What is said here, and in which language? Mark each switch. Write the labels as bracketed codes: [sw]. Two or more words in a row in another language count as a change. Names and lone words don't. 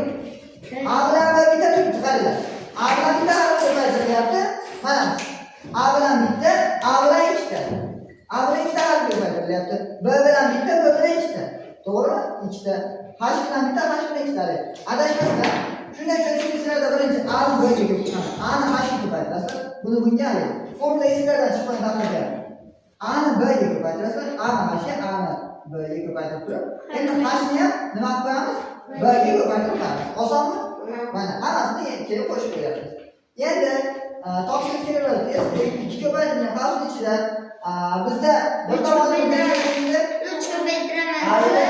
[uz] A bilan bitta turibdi, qaranglar. A bilan bitta harf ko'paytirilyapti. Mana A bilan bitta, A bilan ikkita. A bilan ikkita harf ko'paytirilyapti. B bilan bitta, B bilan ikkita. To'g'rimi? Ikkita. H bilan bitta, H bilan ikkita. Adashmasdan shunday cho'chishlarda birinchi A ni B ga ko'paytiramiz. A ni H ga ko'paytirasiz. Buni bunga aling. Formula esingizdan chiqqan taqdirda A ni B ga ko'paytirasiz, A ni H ga, A ni B ga ko'paytirib turib, endi H ni ham nima qilib qo'yamiz? B ga ko'paytirib qo'yamiz. Osonmi? Mana hammasini kelib qo'shib qo'yapmiz. Endi topishimiz kerak bo'ladi. 2 ko'paytirilgan qavs ichida bizda bir tomonda necha teng edi? 3 ko'paytiraman.